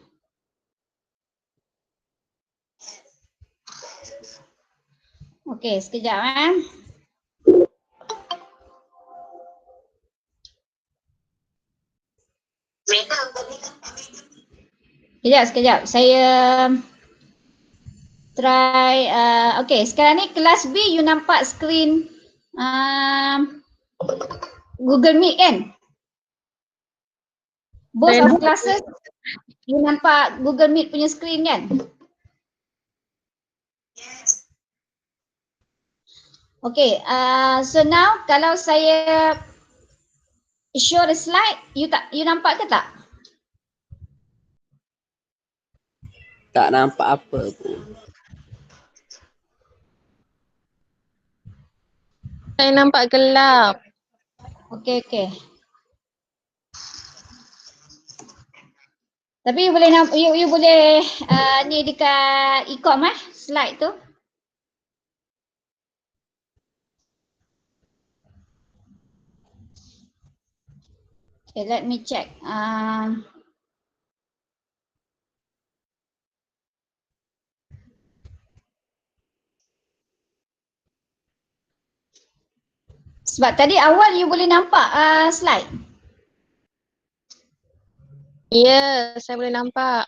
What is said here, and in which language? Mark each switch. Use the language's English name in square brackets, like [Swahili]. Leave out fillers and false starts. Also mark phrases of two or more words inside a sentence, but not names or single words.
[Malay] Okey, sekejap Sekejap. Saya try. Okay, sekarang ni kelas B you nampak screen Google Meet kan? [English] Both of classes [Malay] you nampak Google Meet punya screen kan? [English] Okay, so now [Malay] kalau saya [English] show the slide, you [Malay] nampak ke tak? Tak nampak apa pun. Saya nampak gelap. Okay. Tapi you boleh you boleh ni dekat e-com slide tu. [English] Okay, let me check. [Malay] Sebab tadi awal you boleh nampak slide. Ya, saya boleh nampak.